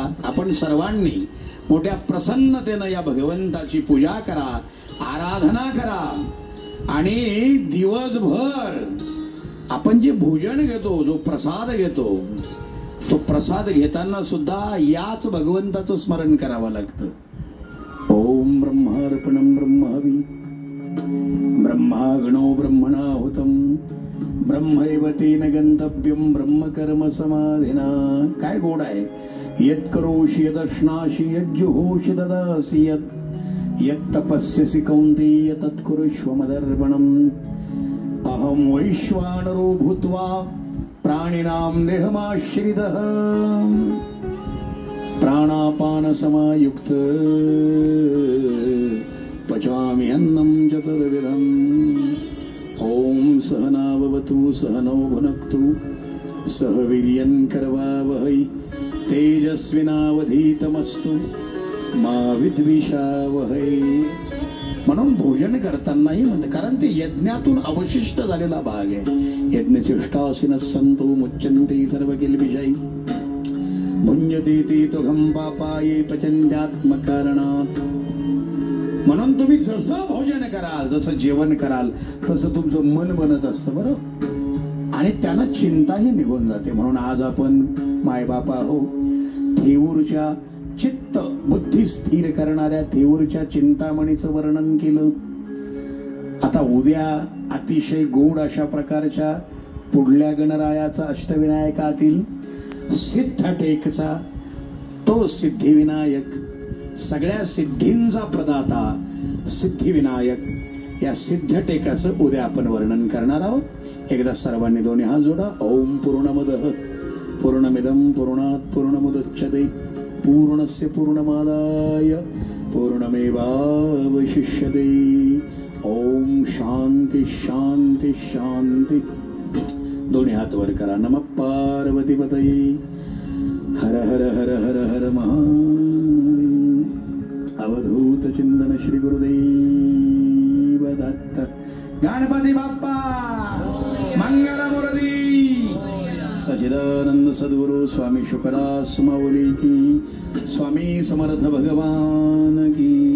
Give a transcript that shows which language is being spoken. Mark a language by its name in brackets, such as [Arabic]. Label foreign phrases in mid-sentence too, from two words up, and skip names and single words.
[Marathi] आपण सर्वांनी मोठ्या प्रसन्नतेनं या भगवंताची पूजा करा, आराधना करा आणि दिवसभर आपण जे भोजन घेतो, जो प्रसाद घेतो, तो प्रसाद घेताना सुद्धा याच भगवंताचं स्मरण करावं लागतं. [Sanskrit] ओम ब्रह्मार्पणं ब्रह्महवी ब्रह्माग्नो ब्रह्मणाहुतं ब्रह्मैव तेन गंतव्यं ब्रह्मकर्म समाधिना. [Marathi] काय गोड आहे. [Sanskrit] यत् करोषि यदश्नासि यज्जुहोषि ददासि यत् तपस्यसि कौन्तेय तत् कुरुष्व मदर्पणम्. अहं वैश्वानरो भूत्वा प्राणिनां देहमाश्रितः प्राणापान समायुक्त पचामि अन्नं चतुर्विधम्. ओम सहनाववतु सहनौ भुनक्तु सह वीर्यं करवावहै तेजस्विनावधीतमस्तु मा विद्विषावहै. [Marathi] म्हणून भोजन करतानाही म्हणते, कारण ते यज्ञातून अवशिष्ट झालेला भाग आहे. [Sanskrit] यज्ञशिष्टासिनः सन्तु मुच्यन्ते सर्व किल्बिषै भुञ्जते ते तुघं पापाये पचन्त्यात्मकारणात्. [Marathi] म्हणून तुम्ही जसं भोजन कराल, जसं जेवण कराल, तसं तुमचं मन बनत असतं बरोबर, आणि त्यानं चिंताही निघून जाते. म्हणून आज आपण मायबापा हो, थेऊरच्या चित्त बुद्धी स्थिर करणाऱ्या थेऊरच्या चिंतामणीचं वर्णन केलं. आता उद्या अतिशय गोड अशा प्रकारच्या पुढल्या गणरायाचा अष्टविनायकातील सिद्धटेकचा तो सिद्धिविनायक, सगळ्या सिद्धींचा प्रदाता सिद्धिविनायक, या सिद्धटेकाचं उद्या आपण वर्णन करणार आहोत. एकदा सर्वांनी दोन्ही हात जोडा. [Sanskrit] ओम पूर्णमदः पूर्णमिदं पूर्णात् पूर्णमुदच्यते पूर्णस्य पूर्णमादाय पूर्णमेवावशिष्यते. ओम शांती शांती शांती. [Marathi] दोन्ही हात वर करा. [Sanskrit] नमः पार्वतीपतये. [Marathi] हर हर हर हर हर महादेव. अवधूत चिंतन श्री गुरुदेव दत्त. गणपती बाप्पा मंगलमूर्ती. सच्चिदानंद सद्गुरु स्वामी शुकदास माऊली की. स्वामी समर्थ भगवान की.